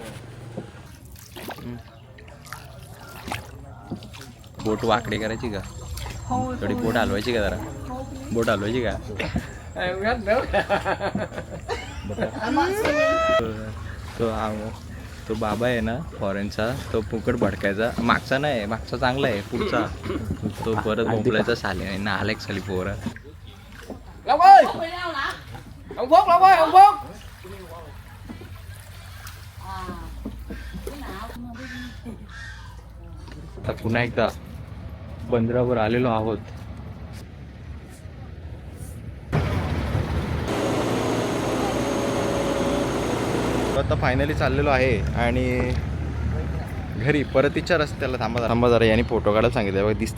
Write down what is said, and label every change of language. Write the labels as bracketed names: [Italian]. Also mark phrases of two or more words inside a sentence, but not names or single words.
[Marathi] बोट वाकडी करायची का थोडी बोट हलवायची का जरा बोट हलवायची का. तो बाबा आहे ना फॉरेनचा तो फुकट भडकायचा मागचा नाही मागचा चांगला आहे पुढचा तो परत मोकलायचा साले नाही ना आलेक साली पोरा. [Vietnamese] Long ơi! Ông Phúc, Long ơi, ông Phúc! [Marathi] आता पुन्हा एकदा बंदरावर आलेलो आहोत. आता फायनली चाललेलो आहे आणि घरी परतीच्या रस्त्याला थांबा जरा यांनी फोटो काढायला सांगितलं.